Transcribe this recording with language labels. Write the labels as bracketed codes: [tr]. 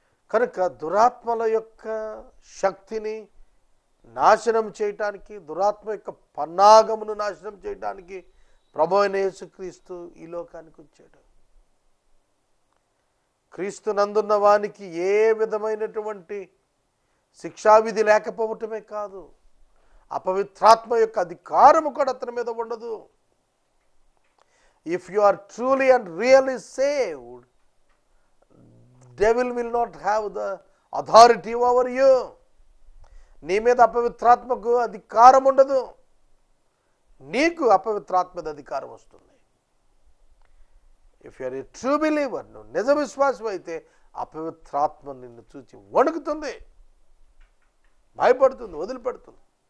[te] కనుక దురాత్మల యొక్క శక్తిని నాశనం చేయటానికి, దురాత్మ యొక్క పన్నాగమును నాశనం చేయటానికి ప్రభువైన యేసుక్రీస్తు ఈ లోకానికి వచ్చాడు. క్రీస్తు నందున్న వానికి ఏ విధమైనటువంటి శిక్షావిధి లేకపోవటమే కాదు, అపవిత్రాత్మ యొక్క అధికారము కూడా అతని మీద ఉండదు. [en] If you are truly and really saved, devil will not have the authority over you. [te] నీ మీద అపవిత్రాత్మకు అధికారం ఉండదు, నీకు అపవిత్రాత్మ మీద అధికారం వస్తుంది. [en] if you are a true believer, [te] నువ్వు నిజ విశ్వాసం అయితే అపవిత్రాత్మ నిన్ను చూచి వణుకుతుంది, భయపడుతుంది, వదిలిపెడుతుంది.